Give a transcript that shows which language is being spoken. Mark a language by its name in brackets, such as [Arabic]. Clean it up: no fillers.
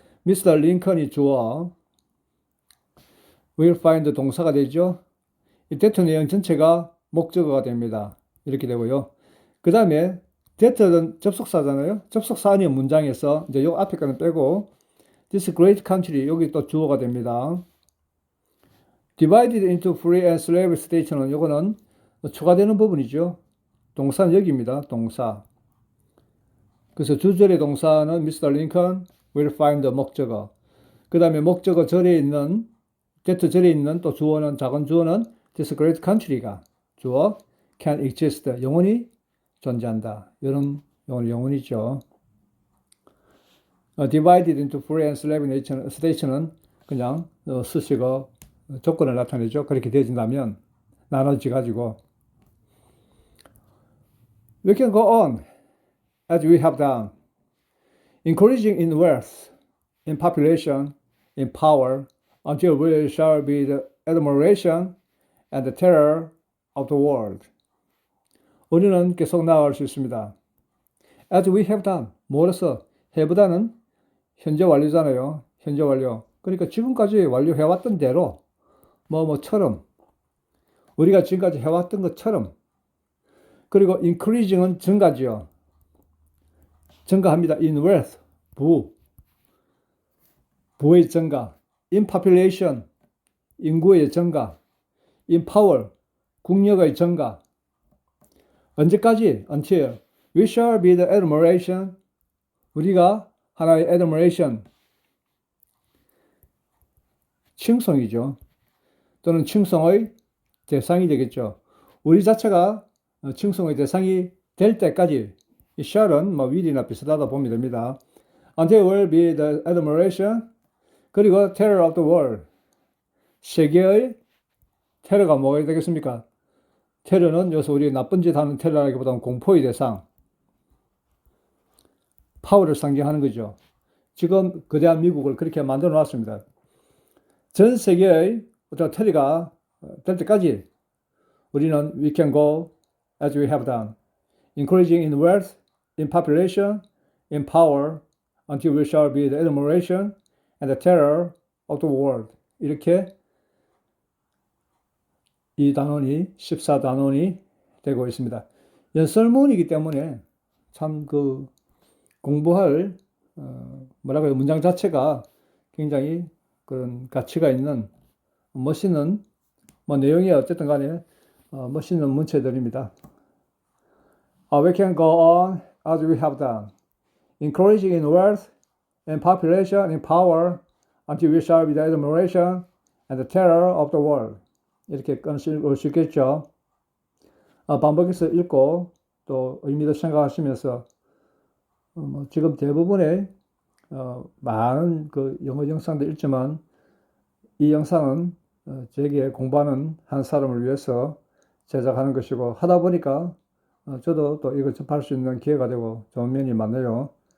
[Korean] 미스터 링컨이 주어, [English] will find [Korean] 동사가 되죠. 이 that 내용 전체가 목적어가 됩니다. 이렇게 되고요. 그 다음에 that는 접속사잖아요. 접속사 아닌 문장에서 이제 요 앞에 거는 빼고 [English] this great country [Korean] 여기 또 주어가 됩니다. [English] divided into free and slave states는 [Korean] 요거는 추가되는 부분이죠. 동사는 여기입니다. 동사. 그래서 주절의 동사는 Mr. [English] Lincoln will find [Korean] 목적어. 그 다음에 목적어 절에 있는 that 절에 있는 또 주어는 작은 주어는 [English] this great country [Korean] 가 주어 [English] can exist [Korean] 영원히 존재한다. 이런 영혼이죠. [English] divided into free and slave state는 [Korean] 그냥 수식어 조건을 나타내죠. 그렇게 되어진다면 나눠지 가지고 [English] we can go on as we have done, increasing in wealth, in population, in power, until we shall be the admiration and the terror of the world. [Korean] 우리는 계속 나아갈 수 있습니다. [English] As we have done. [Korean] 뭐로서? have보다는 현재 완료잖아요. 현재 완료. 그러니까 지금까지 완료해왔던 대로 뭐처럼 우리가 지금까지 해왔던 것처럼 그리고 increasing은 증가지요. 증가합니다. [English] in wealth. [Korean] 부의 증가. [English] in population. [Korean] 인구의 증가. [English] in power. [Korean] 국력의 증가. 언제까지? [English] Until we shall be the admiration. [Korean] 우리가 하나의 admiration. 칭송이죠. 또는 칭송의 대상이 되겠죠. 우리 자체가 칭송의 대상이 될 때까지 이 shall은 will이나 비슷하다 보면 됩니다. [English] Until we will be the admiration. [Korean] 그리고 [English] terror of the world. [Korean] 세계의 테러가 뭐가 되겠습니까? 테러는 여기서 우리 나쁜 짓 하는 테러라기보다는 공포의 대상, 파워를 상징하는 거죠. 지금 거대한 미국을 그렇게 만들어 놨습니다. 전 세계의 어떤 테리가 될 때까지 우리는 [English] we can go as we have done, increasing in wealth, in population, in power, until we shall be the admiration and the terror of the world. [Korean] 이렇게 이 단원이 14단원이 되고 있습니다. 연설문이기 때문에 참 그 공부할 뭐라고요, 문장 자체가 굉장히 그런 가치가 있는 멋있는 뭐 내용이 어쨌든 간에 멋있는 문체들입니다. [English] We can go on as we have done, increasing in wealth, in population, in power, until we shall be the admiration and the terror of the world. [Korean] 이렇게 끊을 수 있겠죠. 반복해서 읽고 또 의미도 생각하시면서 뭐 지금 대부분의 많은 그 영어 영상도 읽지만 이 영상은 제게 공부하는 한 사람을 위해서 제작하는 것이고, 하다 보니까 저도 또 이걸 접할 수 있는 기회가 되고 좋은 면이 많네요.